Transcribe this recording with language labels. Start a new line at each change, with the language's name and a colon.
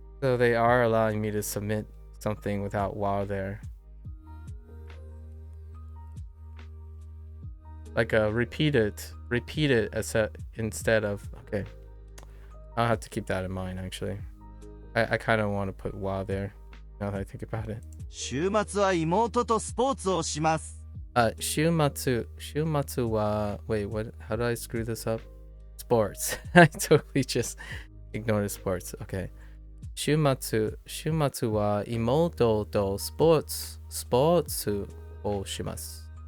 English: So they are allowing me to submit something without wa there. Like repeat it as instead of... Okay. I'll have to keep that in mind, actually. I kind of want to put wa there, now that I think about it.
Japanese: 週末は妹とスポーツをします。週末 wa...
English: Wait, what? How did I screw this up? Sports. I totally just ignored the sports. Okay.
Japanese: 週末は妹とスポーツをします。